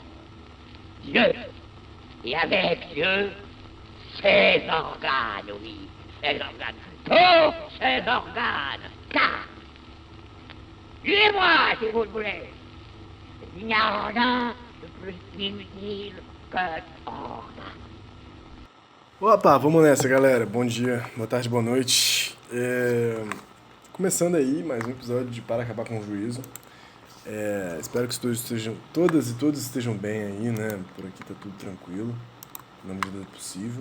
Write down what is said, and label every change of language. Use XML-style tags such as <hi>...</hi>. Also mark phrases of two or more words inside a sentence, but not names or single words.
<fr>Dieu, et avec Dieu, ses organes, oui, ses organes, tous ses organes, car, suivez-moi si vous le voulez, il n'y a rien de plus inutile que organe.</fr> <pt>Opa, vamos nessa, galera. Bom dia, boa tarde, boa noite. Começando aí mais um episódio de Para Acabar com o Juízo. Espero que todas e todos estejam bem aí, né? Por aqui tá tudo tranquilo, na medida do possível.</pt>